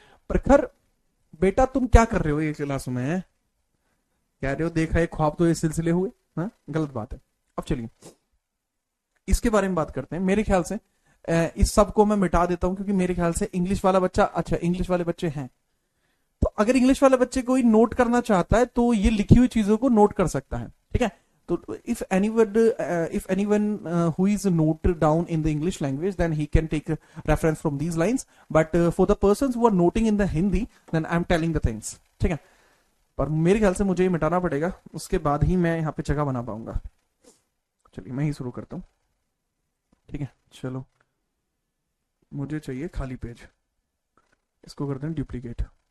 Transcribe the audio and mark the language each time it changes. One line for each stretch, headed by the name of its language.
Hindi: प्रखर बेटा तुम क्या कर रहे हो ये क्लास में? कह रहे हो देखा एक ख्वाब तो ये सिलसिले हुए। हाँ गलत बात है। अब चलिए इसके बारे में बात करते हैं। मेरे ख्याल से इस सब को मैं मिटा देता हूं, क्योंकि मेरे ख्याल से इंग्लिश वाला बच्चा, अच्छा इंग्लिश वाले बच्चे हैं, तो अगर इंग्लिश वाले बच्चे कोई नोट करना चाहता है तो ये लिखी हुई चीजों को नोट कर सकता है। ठीक है, तो
English: if anyone who is noted down in the English language, then he can take a reference from these lines, but for the persons who are noting in the Hindi, then I'm telling the things।
Hindi: ठीक है, पर मेरे ख्याल से मुझे ये मिटाना पड़ेगा, उसके बाद ही मैं यहाँ पे जगह बना पाऊंगा। चलिए मैं ही शुरू करता हूँ। ठीक है चलो, मुझे चाहिए खाली पेज, इसको करते हैं डुप्लीकेट।